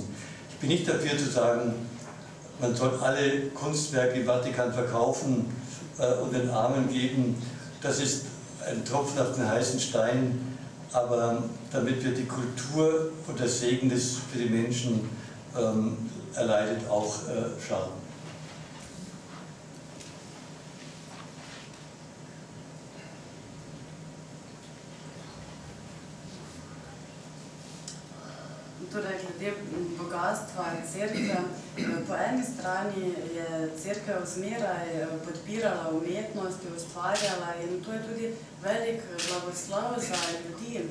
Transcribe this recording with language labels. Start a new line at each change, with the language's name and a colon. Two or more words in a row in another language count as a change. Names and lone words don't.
German: Ich bin nicht dafür zu sagen, man soll alle Kunstwerke im Vatikan verkaufen und den Armen geben. Das ist ein Tropfen auf den heißen Stein, aber damit wird die Kultur und der Segen, das für die Menschen erleidet, auch Schaden.
Slovenian: Torej, glede bogatstva cerkve, po eni strani je cerkev zmeraj podpirala umetnost, ustvarjala in to je tudi velik blagoslov za ljudi.